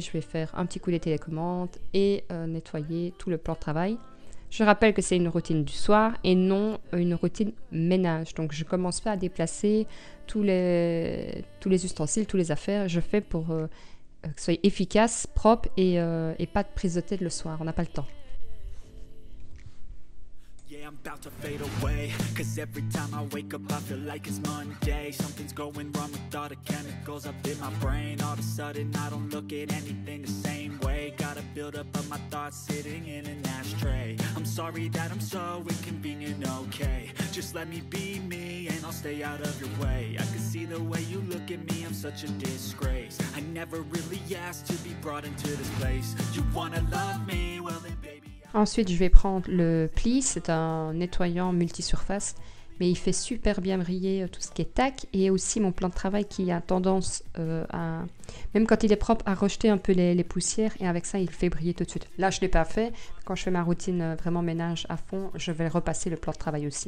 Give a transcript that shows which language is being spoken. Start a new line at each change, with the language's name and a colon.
French: Je vais faire un petit coup de télécommande et nettoyer tout le plan de travail. Je rappelle que c'est une routine du soir et non une routine ménage. Donc, je ne commence pas à déplacer tous les ustensiles, toutes les affaires. Je fais pour que ce soit efficace, propre et pas de prise de tête le soir. On n'a pas le temps.
English: Yeah, I'm about to fade away. Cause every time I wake up I feel like it's Monday. Something's going wrong with all the chemicals up in my brain. All of a sudden I don't look at anything the same way. Gotta build up of my thoughts sitting in an ashtray. I'm sorry that I'm so inconvenient, okay. Just let me be me and I'll stay out of your way. I can see the way you look at me, I'm such a disgrace. I never really asked to be brought into this place. You wanna love me, well then baby.
French: Ensuite, je vais prendre le pli, c'est un nettoyant multisurface, mais il fait super bien briller tout ce qui est tac, et aussi mon plan de travail qui a tendance à, même quand il est propre, à rejeter un peu les poussières, et avec ça, il fait briller tout de suite. Là, je ne l'ai pas fait. Quand je fais ma routine vraiment ménage à fond, je vais repasser le plan de travail aussi.